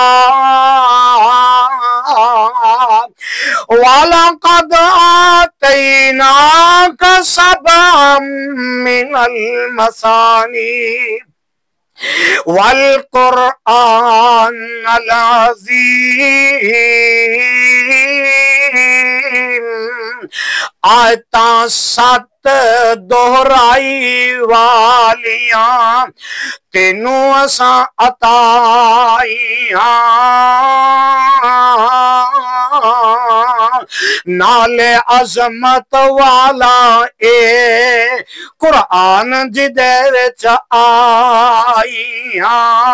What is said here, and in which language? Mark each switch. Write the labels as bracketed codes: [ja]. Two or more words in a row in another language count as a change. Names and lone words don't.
[ar] وَلَقَدْ آتَيْنَاكَ سَبْعًا مِّنَ الْمَثَانِي وَالْقُرْآنَ الْعَظِيمَ، [pa] آیتاں 7 دہرائی والیاں تینوں اساں عطائیاں، نالے عظمت والا اے قرآن جدے وچ آئیاں،